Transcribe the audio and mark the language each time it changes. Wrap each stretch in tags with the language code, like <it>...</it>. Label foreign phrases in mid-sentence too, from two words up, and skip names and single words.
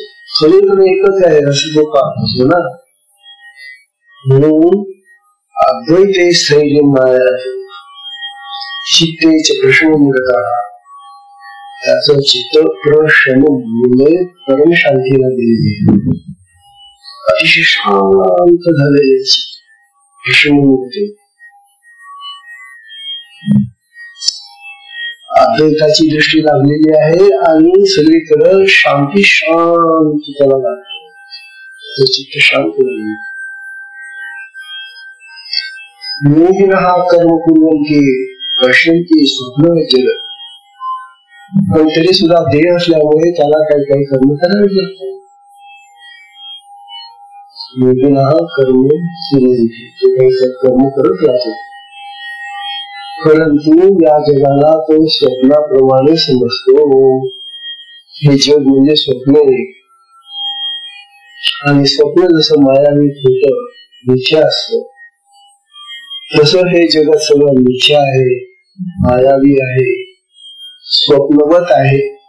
<mr>सगळीकडे एकच आहे असं जो पाहत असतो ना. म्हणून</mr> <sa>अद्वैते स्थैर्यम आयाते,</sa> <mr>चित्तेचे प्रश्न त्याचं चित्त प्रश्न म्हणजे परम शांतीला दिलेले, अतिशय शांत झालेले प्रश्न. अद्वैताची दृष्टी लागलेली आहे आणि सगळीकडे शांती शांत त्याला लागते, चित्त शांत झाले.</mr> <sa>योगिनः कर्म कुर्वन्ति पश्यन्ति स्वप्नं जगत्.</sa> <mr>पण तरी सुद्धा देह असल्यामुळे त्याला काही काही कर्म करावे लागतात.</mr> <sa>योगिनः कर्म कुर्वन्ति,</sa> <mr>ते काही कर्म करत राहतात. परंतु या जगाला तो स्वप्नाप्रमाणे समजतो. हे जग म्हणजे स्वप्न आहे आणि स्वप्न जसं मायावी होतं, मिथ्या असतं, तसं हे जगत सगळं मिथ्या आहे, मायावी आहे, स्वप्नवत आहे.</mr>